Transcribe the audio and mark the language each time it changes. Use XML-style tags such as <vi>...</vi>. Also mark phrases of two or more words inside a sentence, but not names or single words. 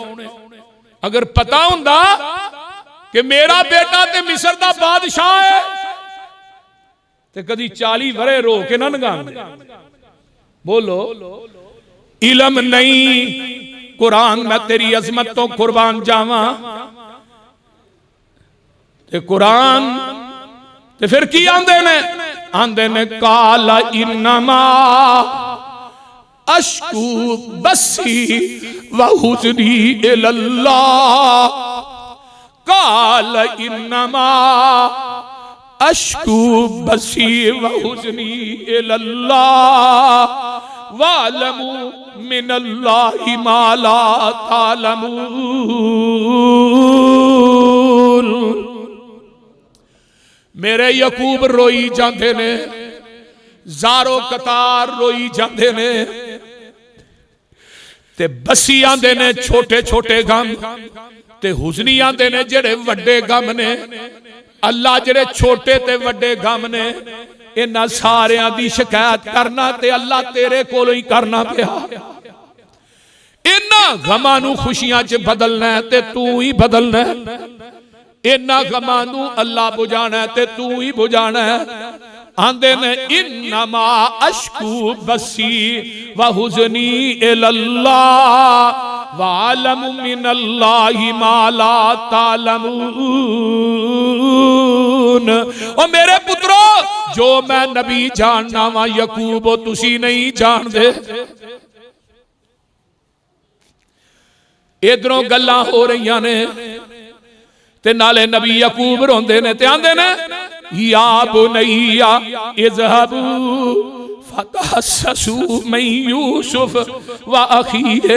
<pa>اگر پتا ہوندا کہ میرا بیٹا تے مصر دا بادشاہ ہے تے کدی 40 ورے رو کے نہ نگاندے. بولو علم نہیں قرآن میں تیری عظمت توں قربان جاواں تے قرآن تے فیر کی آندے نے</pa> <ar>قال إنما أشكو بثي و حزني إلى الله. قال إنما أشكو بثي و حزني إلى الله وأعلم من الله ما لا تعلمون.</ar> <pa>میرے یعقوب روئی جاتے نے، زارو قطار روئی جاتے نے تے بثی آندے نے چھوٹے چھوٹے غم تے حزنی آندے نے جیہڑے وڈے غم نے. اللہ جیہڑے چھوٹے تے وڈے غم نے انہاں ساریاں دی شکایت کرنا تے اللہ تیرے کولوں ہی کرنا پیا. انہاں غماں نوں خوشیاں چ بدلنا ہے تے توں ہی بدلنا ہے. انہاں غماں نوں اللہ بجھانا ہے تے توں ہی بجھانا ہے. آندے نے</pa> <ar>إنما أشكو بثي و حزني إلى الله وأعلم من الله ما لا تعلمون.</ar> <pa>او میرے پترو جو میں نبی جاننا واں یعقوب تسی نہیں جاندے. ادھروں گلاں ہو رہی نے تے نالے نبی یعقوب روندے نے تے آندے نے</pa> <ar>يا بني اذهبوا فتحسسوا من يوسف و أخيه.</ar>